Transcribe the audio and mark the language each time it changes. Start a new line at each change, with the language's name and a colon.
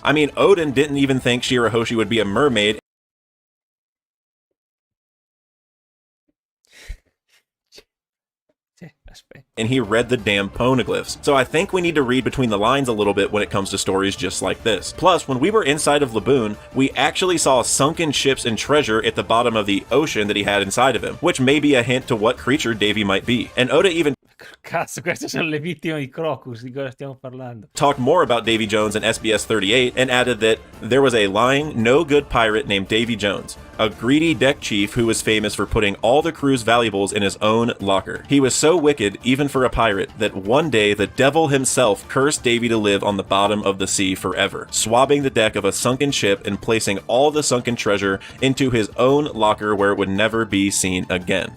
English: I mean, Odin didn't even think Shirahoshi would be a mermaid, and he read the damn poneglyphs. So I think we need to read between the lines a little bit when it comes to stories just like this. Plus, when we were inside of Laboon, we actually saw sunken ships and treasure at the bottom of the ocean that he had inside of him, which may be a hint to what creature Davy might be. And Oda even
Italian: Cazzo, queste sono le vittime di Crocus, di cosa stiamo parlando?
English: talked more about Davy Jones in SBS 38 and added that there was a lying, no good pirate named Davy Jones, a greedy deck chief who was famous for putting all the crew's valuables in his own locker. He was so wicked, even for a pirate, that one day the devil himself cursed Davy to live on the bottom of the sea forever, swabbing the deck of a sunken ship and placing all the sunken treasure into his own locker where it would never be seen again.